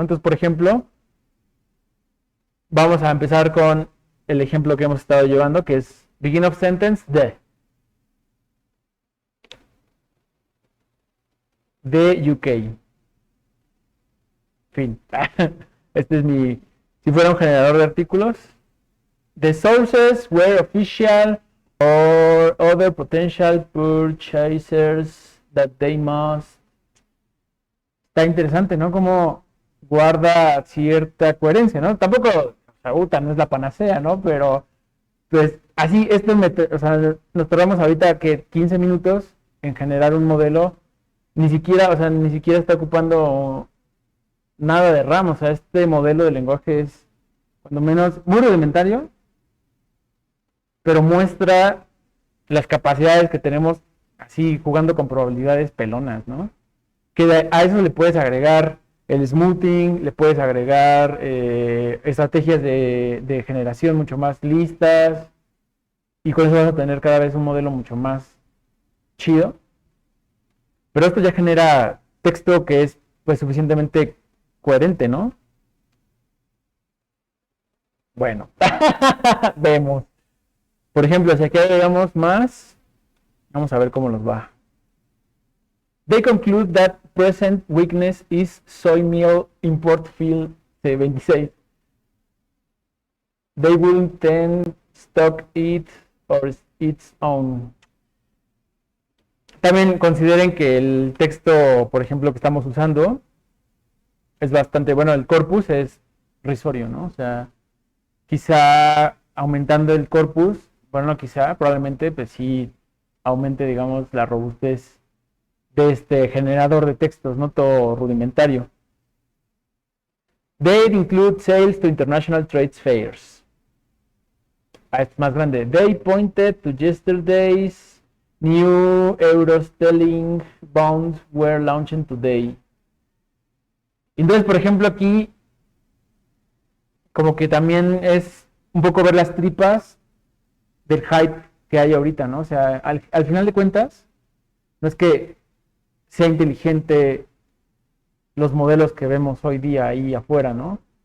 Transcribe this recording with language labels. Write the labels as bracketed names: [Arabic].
[Spanish] Entonces, por ejemplo, vamos a empezar con el ejemplo que hemos estado llevando, que es begin of sentence de UK. Fin. Este es si fuera un generador de artículos. [English] The sources were official or other potential purchasers that they must. [Spanish] Está interesante, ¿no? Como guarda cierta coherencia, ¿no? Tampoco, o sea, no es la panacea, ¿no? Pero, pues, así, o sea, nos tardamos ahorita que 15 minutos en generar un modelo, ni siquiera está ocupando nada de RAM. O sea, este modelo de lenguaje es, cuando menos, muy rudimentario, pero muestra las capacidades que tenemos así jugando con probabilidades pelonas, ¿no? Que a eso le puedes agregar el smoothing, le puedes agregar estrategias de generación mucho más listas, y con eso vas a tener cada vez un modelo mucho más chido. Pero esto ya genera texto que es pues suficientemente coherente, ¿no? Bueno, vemos. Por ejemplo, si aquí agregamos más, vamos a ver cómo nos va. [English] They conclude that present weakness is soy meal import field 26. They will then stock it or its own. [Spanish] También consideren que el texto, por ejemplo, que estamos usando es bastante, bueno, el corpus es risorio, ¿no? O sea, quizá aumentando el corpus, bueno, no quizá, probablemente, pues sí aumente, digamos, la robustez de este generador de textos, no todo rudimentario. [English] They include sales to international trade fairs. [Spanish] Es más grande. [English] They pointed to yesterday's new Euro-Sterling bonds were launching today. [Spanish] Entonces, por ejemplo, aquí como que también es un poco ver las tripas del hype que hay ahorita, ¿no? O sea, al final de cuentas, no es que sea inteligente los modelos que vemos hoy día ahí afuera, ¿no?